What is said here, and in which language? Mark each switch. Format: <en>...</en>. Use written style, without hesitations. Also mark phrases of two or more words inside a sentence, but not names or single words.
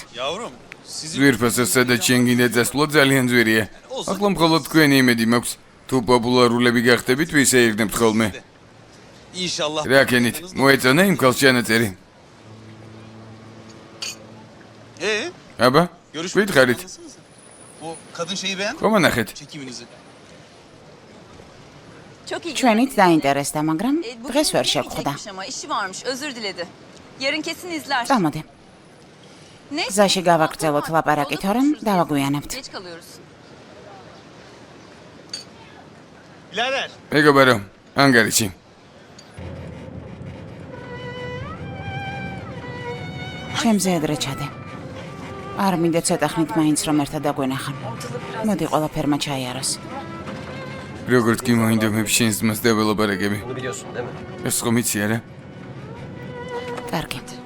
<ka>ზვირფასას სადაც შენ გინდა წასვლა ძალიან ძვირია. ახლა მხოლოდ თქვენი იმედი მაქვს. თუ პოპულარულები გახდებით, ვისეირნებთ ხოლმე.</ka> <tr>İnşallah.</tr> <ka>რა ქენით, მოეწონა იმ ქალს ჩანაწერი. აბა, ვითხარით.</ka> <tr>O kadın şeyi beğendi</tr> <ka>ხომ ანახეთ?</ka> <tr>çekiminizi. çok iyi.</tr> <ka>ჩვენით დაინტერესდა, მაგრამ</ka> <tr>Bugün</tr> <ka>დღეს ვერ</ka> <tr>yemek</tr> <ka>შეგხვდა.</ka> <tr>yiyecekmiş ama işi varmış. Özür diledi. Yarın kesin izler.</tr> <ka>წამოდი.</ka> <tr>Neyse.</tr> <ka>გზაში გავაგრძელოთ ლაპარაკი, თორემ დავაგვიანებთ.</ka> <tr>Geç kalıyoruz. Birader.</tr> <ka>მეგობარო, ანგარიში. ჩემზე ადრე ჩადე. არ მინდა ცოტა ხნით მაინც რომ ერთად დაგვენახან. მოდი ყველაფერმა ჩაიაროს. როგორც კი მოინდომებს შენს ძმას დაველაპარაკები.</ka> <tr>Bunu biliyorsun değil mi?</tr> <ka>ეს ხომ იცი არა? კარგი.</ka>